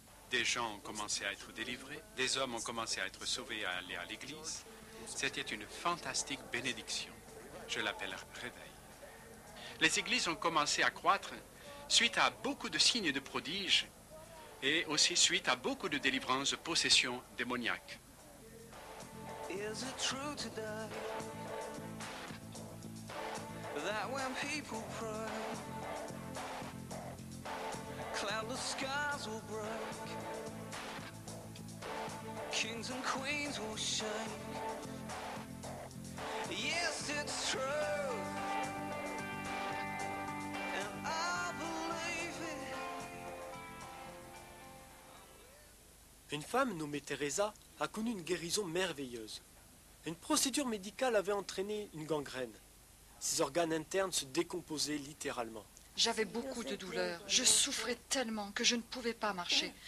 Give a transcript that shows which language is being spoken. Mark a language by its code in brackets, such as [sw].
[fr] Des gens ont commencé à être délivrés, des hommes ont commencé à être sauvés et à aller à l'église. C'était une fantastique bénédiction. Je l'appelle réveil. Les églises ont commencé à croître suite à beaucoup de signes de prodiges et aussi suite à beaucoup de délivrances de possessions démoniaques. [en] Is it true today that when people pray, cloudless skies will break, kings and queens will shake? Yes, it's true, and I believe it. [fr] Une femme nommée Teresa a connu une guérison merveilleuse. Une procédure médicale avait entraîné une gangrène. Ses organes internes se décomposaient littéralement. J'avais beaucoup de douleurs. Je souffrais tellement que je ne pouvais pas marcher.